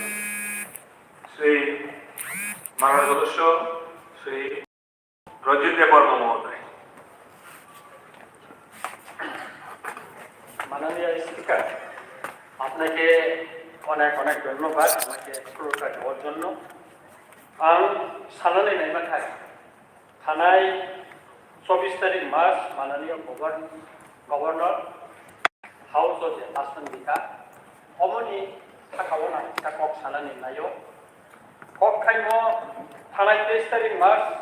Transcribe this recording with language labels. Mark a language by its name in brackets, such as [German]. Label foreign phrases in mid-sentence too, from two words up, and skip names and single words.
[Bangla] শ্রী মাননীয় সদস্য শ্রী রঞ্জিত দেববর্মা মহোদয়। মাননীয় স্পিকার, আপনাকে অনেক অনেক ধন্যবাদ আমাকে পুরস্কার দেওয়ার জন্য। [Kok Borok] आं साननानै नायबाथाय थानाय 24 तारिख मार्च माननीय गवर्नर हाउस अफ आसन बिका अमनि थाखावना कक साननानै नायो कक खायनो थानाय 23 तारिख मार्च